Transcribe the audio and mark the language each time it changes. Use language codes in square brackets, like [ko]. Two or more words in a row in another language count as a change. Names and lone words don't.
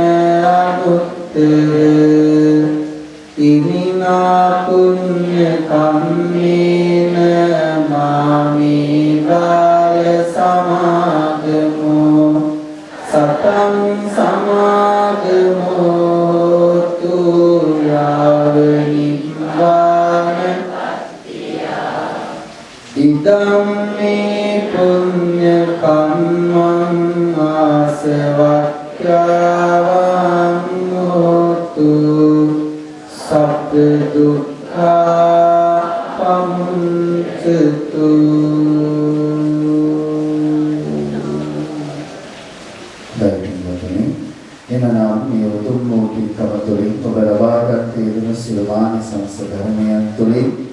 [pi] අනුත්තර ඉමිනා පුඤ්ඤ කම්මේන මාමේ බාල සමාගමෝ සතං සමාගමෝ තුයාව නිබ්බාන ඉදම් මේ පුඤ්ඤ කම්මං ආසවක්ඛ්‍යාවං හෝතු සබ්බ දුක්ඛා [si] යුතු එමනම් මේ උතුම් වූ පින්කම තුළින් ඔබ ලබාගත් යෙදුණු සියලු මානසංස ධර්මයන් තුළින්